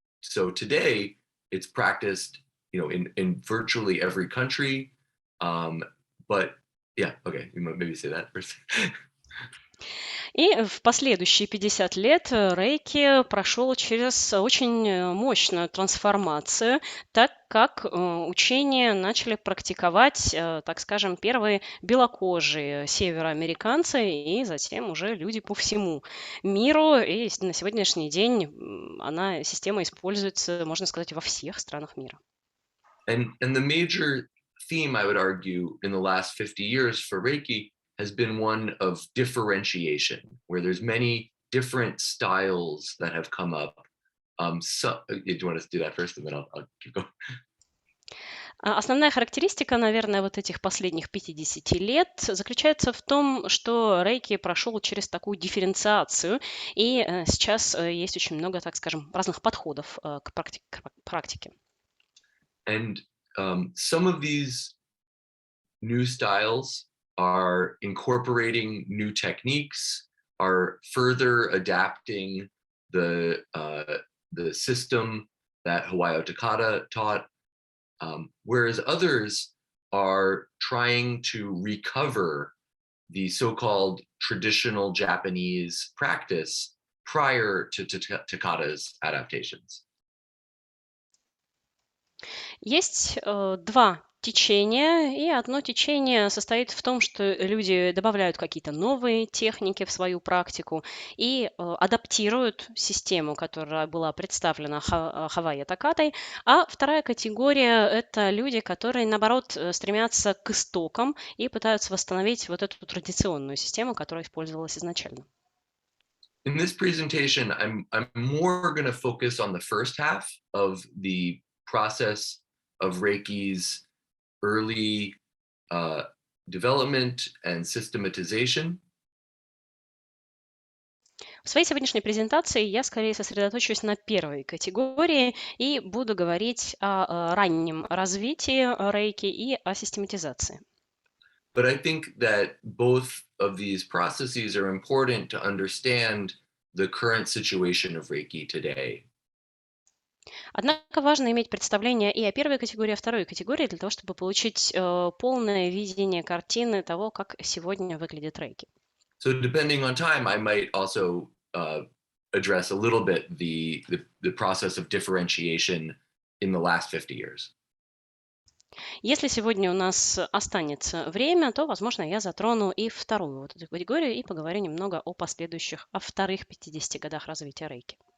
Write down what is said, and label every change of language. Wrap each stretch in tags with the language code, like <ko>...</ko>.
<en>So today it's practiced, in virtually every country. But yeah, okay, you might maybe say that first.</en> <ru>И в последующие 50 лет рейки прошел через очень мощную трансформацию, так как учения начали практиковать, так скажем, первые белокожие североамериканцы и затем уже люди по всему миру. И на сегодняшний день система используется, можно сказать, во всех странах мира.</ru> <en>And the major theme, I would argue, in the last 50 years for Reiki has been one of differentiation, where there's many different styles that have come up. Do you want to do that first, and then I'll keep going?</en> <ru>Основная характеристика, наверное, вот этих последних 50 лет заключается в том, что рейки прошел через такую дифференциацию, и сейчас есть очень много, так скажем, разных подходов к практике.</ru> <en>And some of these new styles are incorporating new techniques, are further adapting the system that Hawaiio Takata taught, whereas others are trying to recover the so-called traditional Japanese practice prior to Takata's adaptations.</en> <ru>Есть два течения, и одно течение состоит в том, что люди добавляют какие-то новые техники в свою практику и адаптируют систему, которая была представлена Хавайо Такатой, а вторая категория – это люди, которые, наоборот, стремятся к истокам и пытаются восстановить вот эту традиционную систему, которая использовалась изначально.</ru> <en>In this presentation, I'm more going to focus on the first half of the process of Reiki's early development and systematization.</en> <ru>В своей сегодняшней презентации я скорее сосредоточусь на первой категории и буду говорить о раннем развитии рейки и о систематизации.</ru> <en>But I think that both of these processes are important to understand the current situation of Reiki today.</en> <ru>Однако важно иметь представление и о первой категории, и о второй категории для того, чтобы получить полное видение картины того, как сегодня выглядит рейки.</ru> <en>So depending on time, I might also address a little bit the process of differentiation in the last 50 years.</en> <ru>Если сегодня у нас останется время, то, возможно, я затрону и вторую вот эту категорию и поговорю немного о вторых 50 годах развития рейки.</ru>